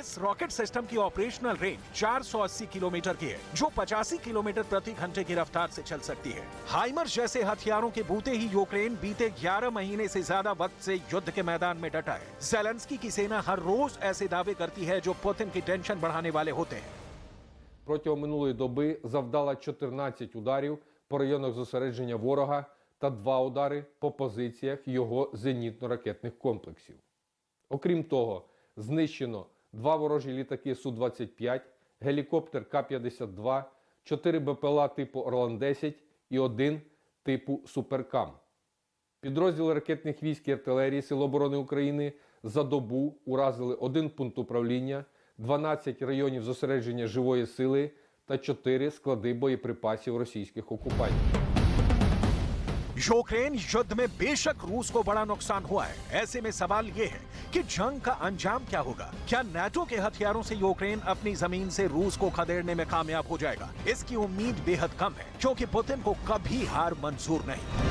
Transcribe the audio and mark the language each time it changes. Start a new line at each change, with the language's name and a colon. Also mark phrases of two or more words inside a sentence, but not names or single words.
Hindi: इस रॉकेट सिस्टम की ऑपरेशनल रेंज 480 किलोमीटर की है, जो 85 किलोमीटर प्रति घंटे की रफ्तार से चल सकती है। हाइमर्स जैसे हथियारों के बूते ही यूक्रेन बीते 11 महीने से ज्यादा वक्त से युद्ध के मैदान में डटा है। ज़ेलेंस्की की सेना हर रोज ऐसे दावे करती है जो पुतिन की टेंशन बढ़ाने वाले होते हैं।
Ukrainian: Протягом минулої доби завдала 14 ударів по районах зосередження ворога та 2 удари по позиціях його зенітно-ракетних комплексів. Окрім того, знищено 2 ворожі літаки Су-25, гелікоптер К-52, 4 БПЛА типу Орлан-10 і 1 типу Суперкам. Підрозділи ракетних військ і артилерії Сил оборони України за добу уразили 1 пункт управління, 12 районів зосередження живої сили та 4 склади боєприпасів російських окупантів.
Hindi: यूक्रेन युद्ध में बेशक रूस को बड़ा नुकसान हुआ है। ऐसे में सवाल ये है कि जंग का अंजाम क्या होगा? क्या नाटो के हथियारों से यूक्रेन अपनी जमीन से रूस को खदेड़ने में कामयाब हो जाएगा? इसकी उम्मीद बेहद कम है, क्योंकि पुतिन को कभी हार मंजूर नहीं।